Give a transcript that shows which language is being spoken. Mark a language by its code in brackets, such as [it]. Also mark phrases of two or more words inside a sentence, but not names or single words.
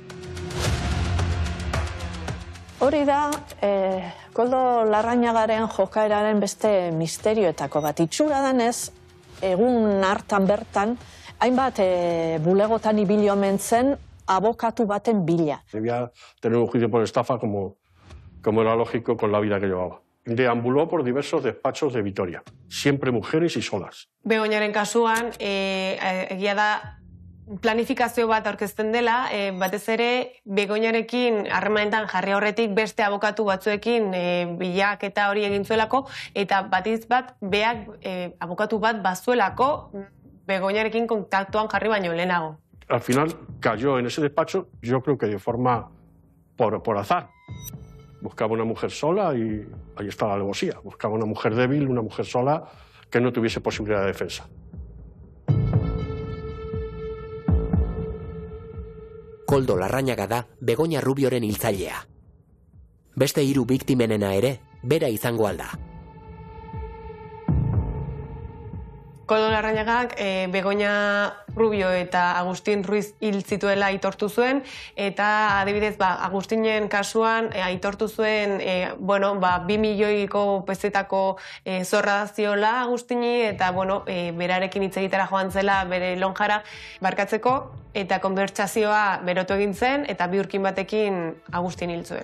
[eu] Hori da, Koldo Larrañagaren jokaeraren beste misterioetako bat. Itxura denez, egun hartan bertan, hainbat bulegotan ibili omen zen abokatu baten bila. [es] Debía tener un juicio por estafa como era lógico con la vida que llevaba. Deambuló por diversos despachos de Vitoria, siempre mujeres y solas. [eu] Begoñaren kasuan, egia da, planifikazio bat aurkezten dela, batez ere Begoñarekin harremanetan jarri horretik beste abokatu batzuekin bilaketa hori egin zuelako, eta batiz bat beak abokatu bat bazuelako Begoñarekin kontaktuan jarri baino lehenago. [es] Al final cayó en ese despacho, yo creo que de forma por azar. Buscaba una mujer sola y ahí está la alevosía. Buscaba una mujer débil, una mujer sola que no tuviese posibilidad de defensa. [eu] Koldo Larrañaga da Begoña Rubioren hiltzailea. Beste 3 biktimenena ere, bera izango alda. Koldo Larrañagak Begoña Rubio eta Agustin Ruiz hil zituela aitortu zuen, eta adibidez, Agustinen kasuan aitortu zuen, 2 milioiko pezetako zorra ziola Agustini, eta, berarekin hitz egitera joan zela bere lonjara barkatzeko, eta konbertsazioa berotu egin zen, eta biurkin batekin Agustin hil zuen.